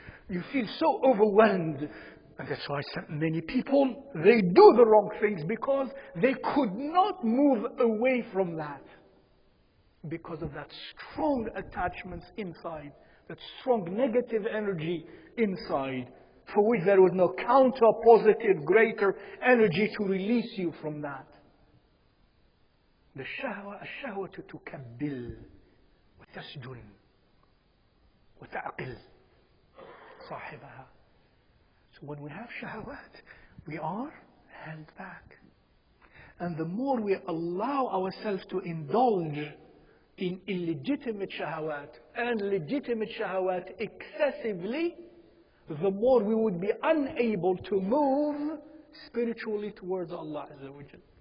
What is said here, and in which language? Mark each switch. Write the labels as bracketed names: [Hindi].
[English] You feel so overwhelmed. And that's why many people, they do the wrong things because they could not move away from that. Because of that strong attachments inside, that strong negative energy inside, for which there was no counter positive, greater energy to release you from that. [Arabic] The shahwa, الشهوة تكبل وتسجن وتعقل صاحبها. [English] So when we have shahwat, we are held back. And the more we allow ourselves to indulge in illegitimate shahwat and legitimate shahwat excessively, the more we would be unable to move spiritually towards Allah Azza wa Jal.